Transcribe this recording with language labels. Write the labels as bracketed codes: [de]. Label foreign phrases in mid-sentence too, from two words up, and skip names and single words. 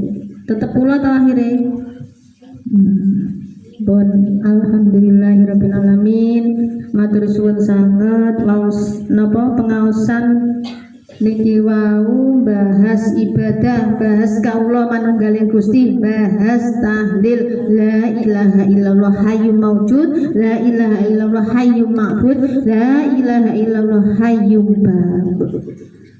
[id] Tetap pula tau akhirnya [jv] bon [ar] الحمد لله رب العالمين [jv] matur suwun sanget waos napa pengaosan niki wau bahas ibadah bahas kaula manunggaling Gusti bahas tahlil [ar] لا إله إلا الله حي موجود لا إله إلا الله حي معبود لا إله إلا الله حي [jv] bab